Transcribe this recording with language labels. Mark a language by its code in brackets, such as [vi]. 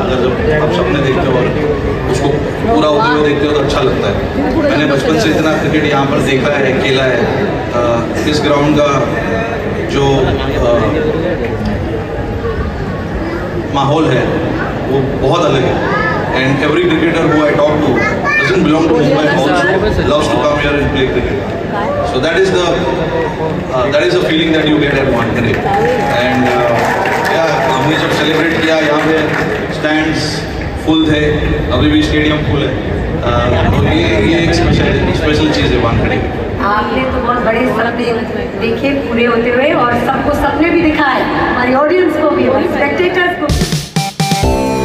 [hi] अगर जब आप सपने देखते हो और उसको पूरा होते हुए देखते हो तो अच्छा लगता है। मैंने बचपन से इतना क्रिकेट यहाँ पर देखा है, खेला है। इस ग्राउंड का जो माहौल है वो बहुत अलग है। [en] And every cricketer who I talk to doesn't belong to Mumbai also loves to come here and play cricket. So that is the feeling that you get at Wankhede. [hi] And हमने जब सेलिब्रेट किया, यहाँ पे stands full थे, अभी भी stadium full है। तो ये एक स्पेशल चीज़ है वानखेड़े। आपने तो बहुत बड़े सपने देखे पूरे होते हुए, और सबको सपने भी दिखाए, हमारी ऑडियंस को भी, हमारे स्पेक्टेटर्स को।